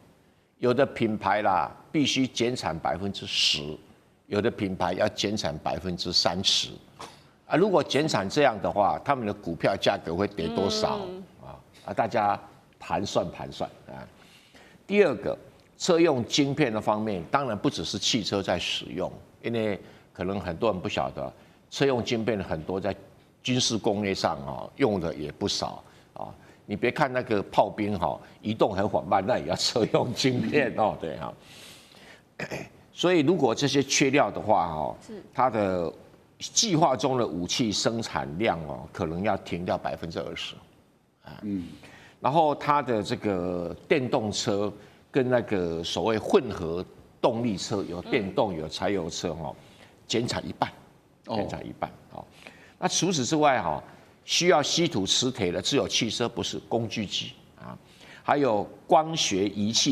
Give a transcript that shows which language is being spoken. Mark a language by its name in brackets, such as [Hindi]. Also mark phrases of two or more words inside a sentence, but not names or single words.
[Chinese] 有的品牌啦，必須減產10%，有的品牌要減產30%。啊，如果減產這樣的話，他們的股票價格會跌多少？大家盤算啊。第二個，車用晶片的方面，當然不只是汽車在使用，因為可能很多人不曉得，車用晶片很多在軍事工業上用的也不少啊。你別看那個炮兵移動很緩慢，那也要車用晶片對哈。所以如果這些缺料的話它的計劃中的武器生產量可能要停掉20%。然後它的這個電動車跟那個所謂混合動力車，有電動有柴油車減產1半，減產1半。那除此之外需要稀土磁鐵的只有汽車，不是工具機啊，還有光學儀器